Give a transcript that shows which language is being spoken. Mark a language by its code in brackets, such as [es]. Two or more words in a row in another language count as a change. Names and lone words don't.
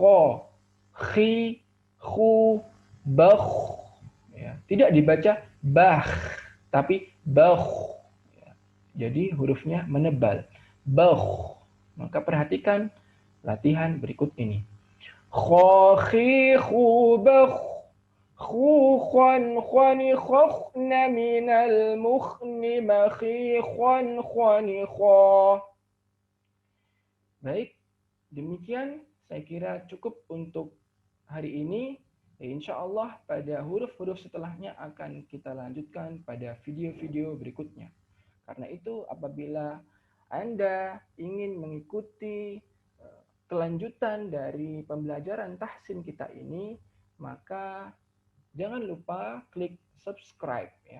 [ar] خَ خِ خُ بَخْ. [id] Ya, tidak dibaca bah, tapi bakh. Ya, jadi hurufnya menebal. Bakh. Maka perhatikan latihan berikut ini. [ar] خُو خِ خُ بَخْ. خوخا خنخخن من المخن مخيخا خنخا. [id] Baik, demikian saya kira cukup untuk hari ini. [ar] إن شاء الله [id] pada huruf-huruf setelahnya akan kita lanjutkan pada video-video berikutnya. Karena itu apabila Anda ingin mengikuti kelanjutan dari pembelajaran tahsin kita ini, maka jangan lupa klik subscribe ya.